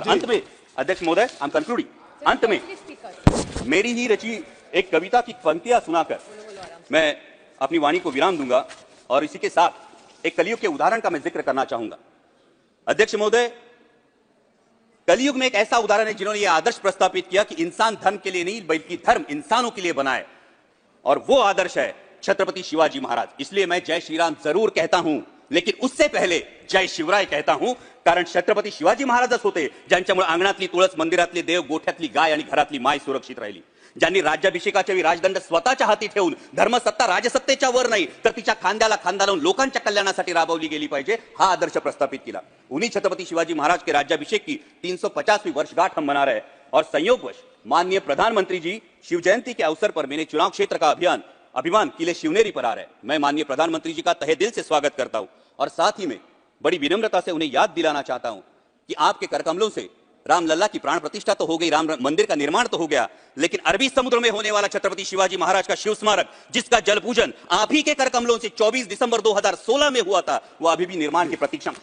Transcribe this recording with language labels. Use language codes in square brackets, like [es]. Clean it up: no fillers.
[hi] अंत में अध्यक्ष महोदय, [en] I am concluding, [hi] अंत में मेरी ही रची एक कविता की पंक्तियां सुनाकर मैं अपनी वाणी को विराम दूंगा और इसी के साथ एक कलयुग के उदाहरण का मैं जिक्र करना चाहूंगा। अध्यक्ष महोदय, कलयुग में एक ऐसा उदाहरण है जिन्होंने यह आदर्श प्रस्तावित किया कि इंसान धर्म के लिए नहीं बल्कि धर्म इंसानों के लिए बनाए, और वो आदर्श है छत्रपति शिवाजी महाराज। इसलिए मैं जय श्री राम जरूर कहता हूं, लेकिन उससे पहले जय शिवराय कहता हूं, [mr] कारण छत्रपती शिवाजी महाराजच होते ज्यांच्यामुळे अंगणातली तुळस, मंदिरातले देव, गोठ्यातली गाय आणि घरातली माय सुरक्षित राहिली। ज्यांनी राज्याभिषेकाच्या वेळी राजदंड स्वतःच्या हाती ठेवून धर्मसत्ता राजसत्तेच्या वर नाही तर तिच्या खांद्याला खांदा लावून लोकांच्या कल्याणासाठी राबवली गेली पाहिजे, हा आदर्श प्रस्थापित केला। [hi] उन्हीं छत्रपति शिवाजी महाराज के राज्याभिषेक की 350वीं वर्षगांठ हम मना रहे हैं और संयोगवश माननीय प्रधानमंत्री जी शिव जयंती के अवसर पर मैंने चुनाव क्षेत्र का अभियान अभिमान किले शिवनेरी पर आ रहा है। मैं माननीय प्रधानमंत्री जी का तहे दिल से स्वागत करता हूं और साथ ही में बड़ी विनम्रता से उन्हें याद दिलाना चाहता हूं कि आपके करकमलों से रामलल्ला की प्राण प्रतिष्ठा तो हो गई, राम मंदिर का निर्माण तो हो गया, लेकिन अरबी समुद्र में होने वाला छत्रपति शिवाजी महाराज का शिव स्मारक, जिसका जल पूजन आप ही के करकमलों से 24 दिसंबर 2016 में हुआ था, वो अभी भी निर्माण की प्रतीक्षा।